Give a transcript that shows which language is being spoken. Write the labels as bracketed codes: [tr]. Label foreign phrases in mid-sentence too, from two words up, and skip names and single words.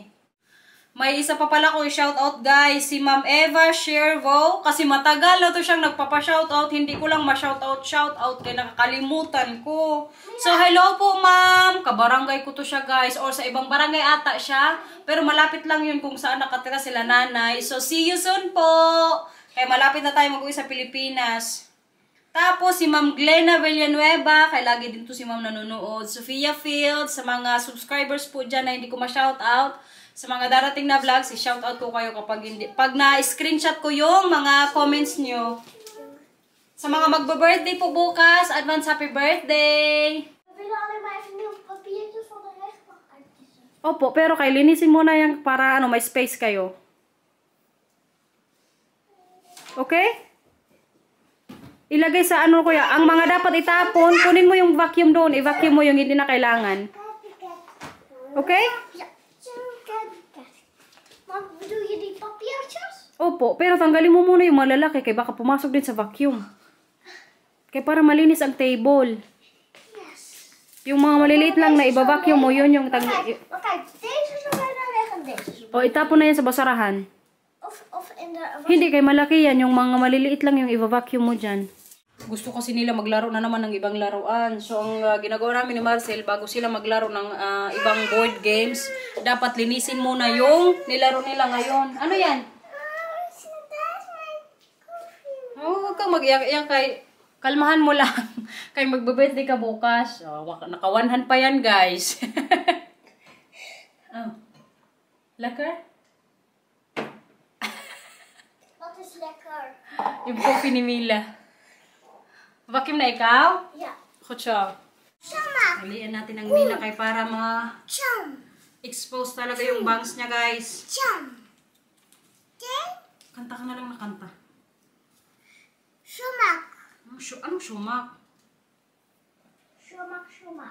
[tl] May isa pa pala ko i-shoutout guys. Si Ma'am Eva Shervo. Kasi matagal na to siyang nagpapa-shoutout. Hindi ko lang ma-shoutout kaya nakakalimutan ko. So hello po ma'am. Kabarangay ko to siya guys. Or sa ibang barangay ata siya. Pero malapit lang yun kung saan nakatira sila nanay. So [en] see you soon [tl] po. Kaya malapit na tayo mag-uwi sa Pilipinas. Tapos si Ma'am Glenna Villanueva. Kaya lagi din to si ma'am nanonood. Sophia Fields. Sa mga subscribers po dyan na hindi ko ma-shoutout. Sa mga darating na vlogs, i-shoutout ko kayo pag na-screenshot ko yung mga comments nyo. Sa mga magbe-birthday po bukas, [en] advance happy birthday! [nl] We willen alleen maar even nieuwe papiertjes van de rechtbank uitkiezen. [tl] Opo, pero kay linisin muna yung para may space kayo. Okay? Ilagay sa kuya, ang mga dapat itapon, kunin mo yung vacuum doon, i-vacuum mo yung hindi na kailangan. Okay? [nl] Ja. Maar bedoel je die papiertjes? [tl] Opo, pero tanggalin mo muna yung malalaki kaya baka pumasok din sa vacuum. Kaya para malinis ang table. Yes. Yung mga maliliit lang na i-vacuum mo, yun yung [nl] Okay, deze is nog bijna weg en deze is [tl] O, itapon na yan sa basurahan. [nl] Of in de... [tl] Hindi, kay malaki yan. Yung mga maliliit lang yung i-vacuum mo dyan. Gusto kasi nila maglaro na naman ng ibang laruan. So, ang ginagawa namin ni Marcel, bago sila maglaro ng ibang board games, dapat linisin muna yung nilaro nila ngayon. Ano yan? Oh, huwag kang mag-iyak-iyak kay... Kalmahan mo lang. Kay magbe-birthday ka bukas. Oh, naka-100 pa yan, guys. Oh. [nl] Lekker? Wat is lekker? [tl] Yung coffee ni Mila. Vacuum na ikaw? [nl] Ja. Goed zo. [tl] Sama. Halian natin ang Mila kay para Chum. ma-expose talaga yung bangs niya, guys. Chum. Ding. Kanta ka na lang na kanta. Sumak. Anong sumak? Sumak.